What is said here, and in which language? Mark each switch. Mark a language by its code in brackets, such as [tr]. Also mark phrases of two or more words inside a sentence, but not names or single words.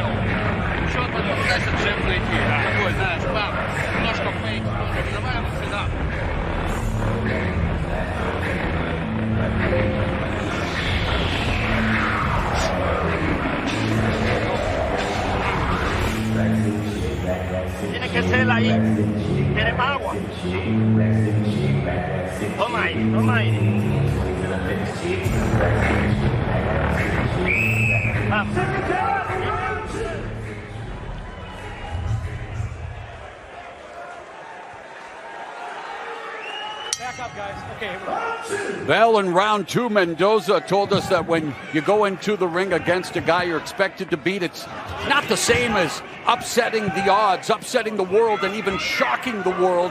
[ru] Еще потом дальше джеб найти. Такой, знаешь, там немножко фейк. Давай ему сюда. [es] Tiene que ser ahí. Tiene agua. Toma ahí, toma ahí. [en] Back up, guys. Okay. Well, in round 2, Mendoza told us that when you go into the ring against a guy you're expected to beat, it's not the same as upsetting the odds, upsetting the world, and even shocking the world.